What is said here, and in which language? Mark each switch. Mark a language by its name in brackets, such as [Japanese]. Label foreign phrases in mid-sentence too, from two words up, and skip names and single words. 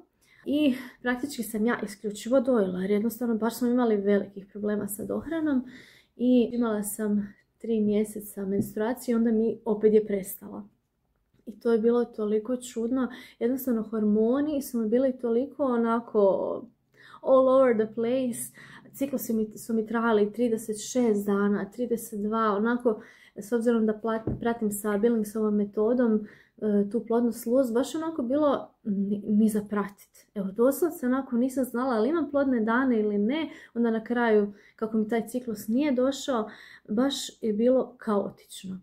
[Croatian] I praktički sam ja isključivo dojila, jer jednostavno baš smo imali velikih problema sa dohranom i imala sam 3 mjeseca menstruacije i onda mi opet je prestala. I to je bilo toliko čudno, jednostavno hormoni su mi bili toliko onako [English] all over the place. [Croatian] Ciklusi su mi trajali 36 dana, 32, onako, s obzirom da pratim sa Billingsovom metodom, tu plodnu sluz, baš onako bilo ni za pratit. Evo, doslovce onako nisam znala ali imam plodne dane ili ne, onda na kraju kako mi taj ciklus nije došao, baš je bilo kaotično.